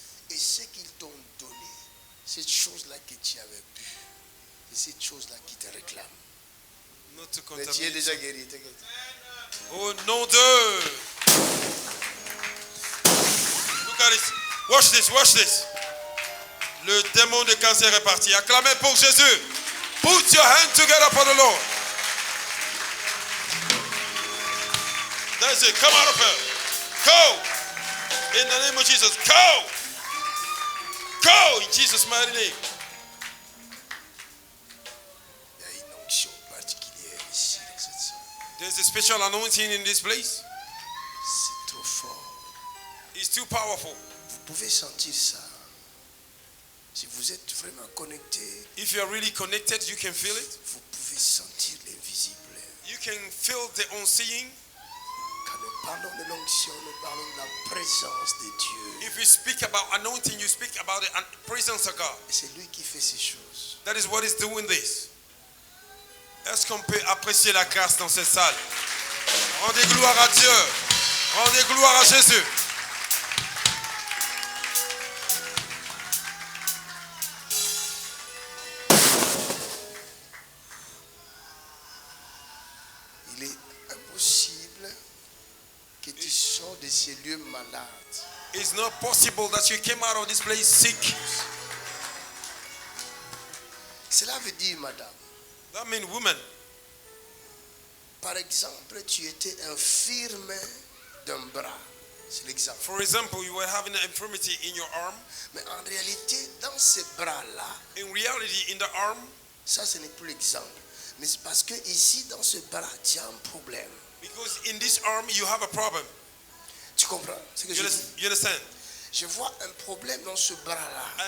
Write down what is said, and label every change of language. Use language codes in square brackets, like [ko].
[fr] Et ce qu'ils t'ont donné, cette chose-là que tu avais bu, c'est cette chose-là qui te réclame. [en] Not to [fr] Mais tu es [en] contaminate. [fr] déjà guéri, t'inquiète. Au nom de. [en] Look at this. Watch this, watch this. [fr] Le démon de cancer est parti. Acclamez pour Jésus. [en] Put your hand together for the Lord. That's it. Come out of her. Go. In the name of Jesus. Go. Go in Jesus' mighty name. [fr] Il y a une onction particulière ici dans cette salle. [en] There's a special anointing in this place. [fr] C'est trop fort. [en] It's too powerful. [fr] Vous pouvez sentir ça. Si vous êtes vraiment connecté, [en] If you are really connected, you can feel it. [fr] vous pouvez sentir l'invisible. [en] You can feel the unseen. [fr] Quand nous parlons de l'onction, nous parlons de la présence de Dieu. [en] If you speak about anointing, you speak about the presence of God. [fr] Et c'est lui qui fait ces choses. [en] That is what is doing this. [fr] Est-ce qu'on peut apprécier la grâce dans cette salle? Rendez gloire à Dieu. Rendez gloire à Jésus. Il est impossible que tu sors de ces lieux malades. [en] It's not possible that you came out of this place sick. [fr] Cela veut dire, madame, [en] That means woman. [fr] par exemple, tu étais infirme d'un bras. C'est l'exemple. [en] For example, you were having an infirmity in your arm. [fr] Mais en réalité, dans ces bras-là, [en] In reality, in the arm, [fr] ça ce n'est plus l'exemple. Mais c'est parce que ici, dans ce bras, tu as un problème. [en] because in this arm you have a problem. [fr] Tu comprends ce que je dis? [en] You understand? [fr] Je vois un problème dans ce bras-là.